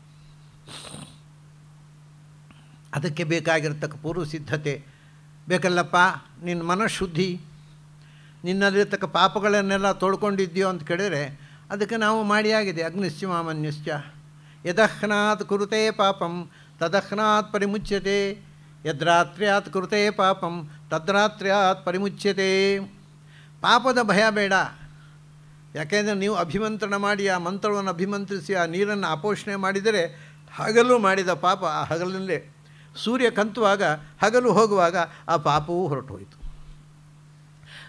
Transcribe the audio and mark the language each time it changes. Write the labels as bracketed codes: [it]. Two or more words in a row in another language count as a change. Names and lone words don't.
[kn] ಅದಕ್ಕೆ ಬೇಕಾಗಿರ್ತಕ್ಕ ಪೂರ್ವ ಸಿದ್ಧತೆ ಬೇಕಲ್ಲಪ್ಪ. ನಿನ್ನ ಮನಃಶುದ್ಧಿ, ನಿನ್ನಲ್ಲಿರ್ತಕ್ಕ ಪಾಪಗಳನ್ನೆಲ್ಲ ತೊಳ್ಕೊಂಡಿದ್ದೀಯೋ ಅಂತ ಕೇಳಿದರೆ ಅದಕ್ಕೆ ನಾವು ಮಾಡಿಯಾಗಿದೆ. [sa] ಅಗ್ನಿಶ್ಚ ಮಾಮನ್ಯಶ್ಚ ಯದಹ್ನಾತ್ ಕುರುತೆ ಪಾಪಂ ತದಹ್ನಾತ್ ಪರಿಮುಚ್ಯತೆ, ಯದ್ರಾತ್ರ್ಯಾತ್ ಕುರುತೆ ಪಾಪಂ ತದ್ರಾತ್ರ್ಯಾತ್ ಪರಿಮುಚ್ಯತೆ. [kn] ಪಾಪದ ಭಯ ಬೇಡ. ಯಾಕೆಂದರೆ ನೀವು ಅಭಿಮಂತ್ರಣ ಮಾಡಿ ಆ ಮಂತ್ರವನ್ನು ಅಭಿಮಂತ್ರಿಸಿ ಆ ನೀರನ್ನು ಅಪೋಷಣೆ ಮಾಡಿದರೆ ಹಗಲು ಮಾಡಿದ ಪಾಪ ಆ ಹಗಲಲ್ಲೇ ಸೂರ್ಯ ಕಂತುವಾಗ ಹಗಲು ಹೋಗುವಾಗ ಆ ಪಾಪವೂ ಹೊರಟು ಹೋಯಿತು.